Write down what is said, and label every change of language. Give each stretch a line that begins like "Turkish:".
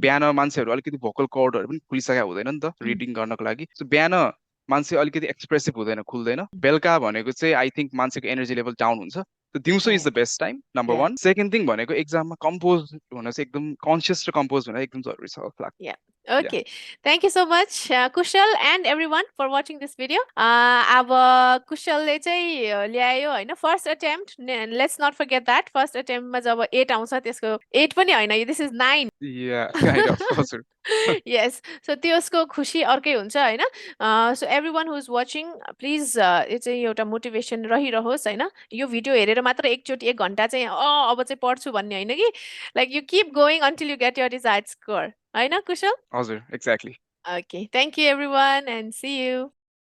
Nepali: बिहान मान्छेहरू अलिकति भोकल कर्डहरू पनि खुलिसकेको हुँदैन नि त mm. रिडिङ गर्नको लागि सो बिहान मान्छे अलिकति एक्सप्रेसिभ हुँदैन खुल्दैन बेलुका भनेको चाहिँ आई थिङ्क मान्छेको एनर्जी लेभल डाउन हुन्छ दिउँसो is the
English: Okay.
Nepali: Best time number
English: Yeah.
Nepali: One second thing भनेको एक्जाममा कम्पोज हुन चाहिँ एकदम कन्सियस र कम्पोज हुन एकदम जरुरी छ जस्तो लाग्छ
English: Yeah. Yeah Okay. Thank you so much, Kushal and everyone for watching this video.
Nepali: अब कुशलले चाहिँ ल्यायो होइन first attempt
English: let's not forget that
Nepali: first अटेम्प्टमा जब 8 आउँछ त्यसको 8 पनि होइन
English: This is 9.
Nepali: Yeah kind of हजुर
English: Yes.
Nepali: So त्यसको खुसी अर्कै हुन्छ होइन so
English: everyone who is watching
Nepali: please यो चाहिँ एउटा मोटिभेसन रहिरहोस् होइन यो भिडियो हेरेर मात्र एकचोटि 1 घन्टा चाहिँ अब चाहिँ पढ्छु भन्ने होइन कि like
English: you keep going until you get your desired score
Nepali: होइन कुशल हजुर exactly
English: Okay. Thank you, everyone, and see you.